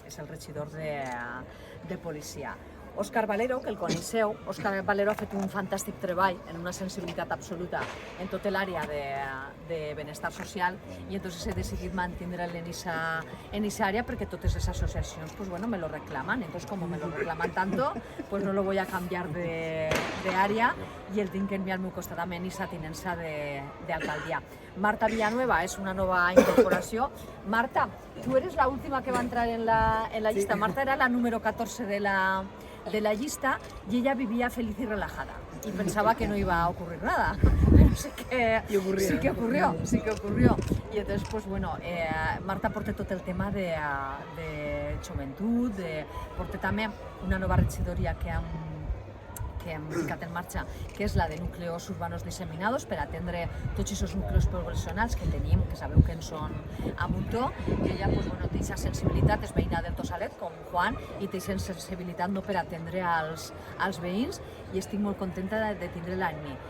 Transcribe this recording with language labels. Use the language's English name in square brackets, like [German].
[Catalan] És el regidor de policia. Òscar Valero, que el coneixeu, Òscar Valero ha fet un fantàstic treball en una sensibilitat absoluta en tota l'àrea de benestar social, i [Spanish] entonces he decidit [Catalan] mantindre'l en esa àrea perquè totes les associacions [Spanish] me lo reclaman. Entonces, como me lo reclaman tanto, no lo voy a cambiar de área, [Catalan] i el tinc en mi al meu costat amb esa tinença d'alcaldia. Marta Villanueva és una nova incorporació. [Spanish] Marta, tu eres la última que [Catalan] va entrar en la llista. [Spanish] Marta era la número 14 de la llista, y ella vivía feliz y relajada y pensaba que no iba a ocurrir nada, pero sí que ocurrió. Y entonces, [Catalan] Marta porta tot el tema de joventut, porta també una nova regidoria que hem ficat en marxa, que és la de [Spanish] núcleos urbanos disseminados, [Catalan] per atendre tots aquests núcleos poblacionals que tenim, que sabeu que en són a muntó, i ella té aquesta sensibilitat, és veïna del Tossalet, com Juan, i té aquesta sensibilitat per atendre als veïns, i estic molt contenta de tindre-la en mi.